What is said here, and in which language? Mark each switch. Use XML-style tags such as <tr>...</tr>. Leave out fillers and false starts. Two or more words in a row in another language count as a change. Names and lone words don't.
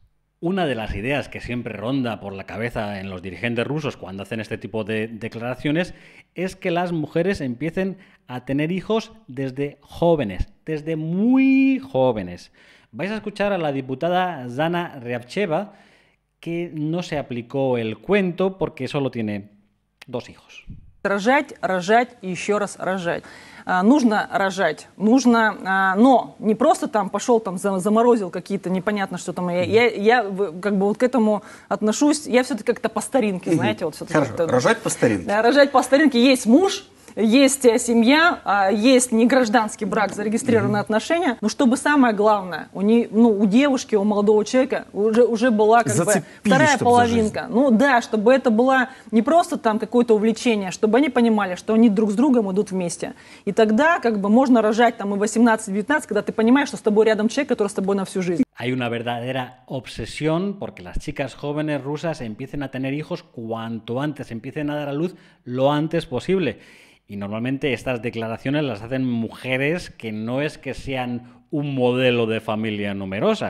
<es>Una de las ideas que siempre ronda por la cabeza en los dirigentes rusos cuando hacen este tipo de declaraciones es que las mujeres empiecen a tener hijos desde jóvenes, desde muy jóvenes. Vais a escuchar a la diputada Zana Ryabcheva, que no se aplicó el cuento porque solo tiene 2 hijos.</es> <ru>Рожать, рожать и еще раз рожать. Нужно рожать, нужно, но не просто там пошел, там заморозил какие-то непонятно что там. Я как бы вот к этому отношусь, я все-таки как-то по старинке, знаете. Вот Хорошо, рожать по старинке. Да, рожать по старинке. Есть муж, есть семья, есть негражданский брак, зарегистрированные отношения, но чтобы самое главное, у девушки, у молодого человека уже была как бы вторая половинка. Ну да, чтобы это было не просто там какое-то увлечение, чтобы они понимали, что они друг с другом идут вместе. И тогда как бы можно рожать там и 18-19, когда ты понимаешь, что с тобой рядом человек, который с тобой на всю жизнь.</ru> <es>Hay una verdadera obsesión porque las chicas jóvenes rusas empiecen a tener hijos cuanto antes, empiecen a dar a luz lo antes posible. Y normalmente estas declaraciones las hacen mujeres que no es que sean un modelo de familia numerosa.</es>